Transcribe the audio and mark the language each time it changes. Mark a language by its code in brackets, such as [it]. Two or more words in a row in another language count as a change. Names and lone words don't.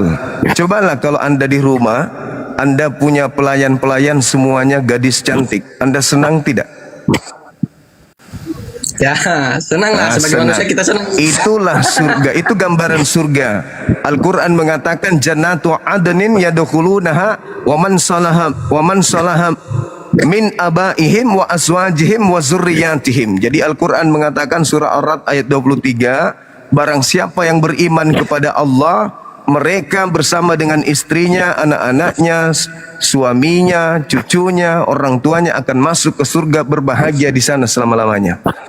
[id] Cobalah kalau Anda di rumah, Anda punya pelayan-pelayan semuanya gadis cantik. Anda senang tidak? Ya, senang lah. Sebagai senang. manusia kita senang. Itulah surga, itu gambaran surga. Al-Quran mengatakan [ar] جنات عدن يدخلونها ومن صلح من آبائهم وأزواجهم وذرياتهم. [id] Jadi Al-Quran mengatakan surah Ar-Ra'd ayat 23, barang siapa yang beriman kepada Allah, mereka bersama dengan istrinya, anak-anaknya, suaminya, cucunya, orang tuanya akan masuk ke surga, berbahagia di sana selama-lamanya.